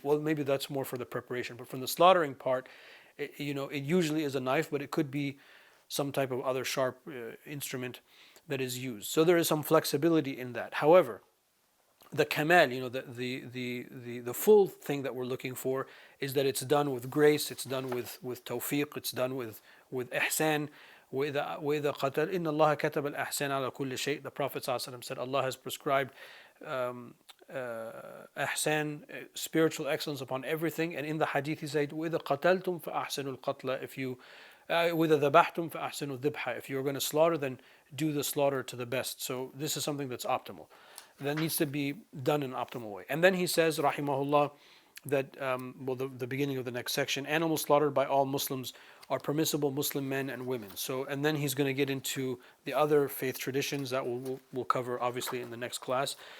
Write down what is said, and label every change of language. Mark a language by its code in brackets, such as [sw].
[en] Well, maybe that's more for the preparation, but from the slaughtering part, it usually is a knife, but it could be some type of other sharp instrument that is used. So there is some flexibility in that. However, the kamal, the full thing that we're looking for is that it's done with grace, it's done with tawfiq, it's done with ihsan. [ar] وإذا قتل إن الله كتب الإحسان على كل شيء. [en] The Prophet ﷺ said Allah has prescribed ihsan, spiritual excellence upon everything. And in the hadith he said, [ar] وإذا قتلتم فأحسنوا القتل. [en] If you [ar] وإذا ذبحتم فأحسنوا الذبح. [en] If you're going to slaughter, then do the slaughter to the best. So this is something that's optimal, that needs to be done in an optimal way. And then he says, rahimahullah, that the beginning of the next section, animals slaughtered by all Muslims are permissible, Muslim men and women. So, and then he's going to get into the other faith traditions that we'll cover obviously in the next class.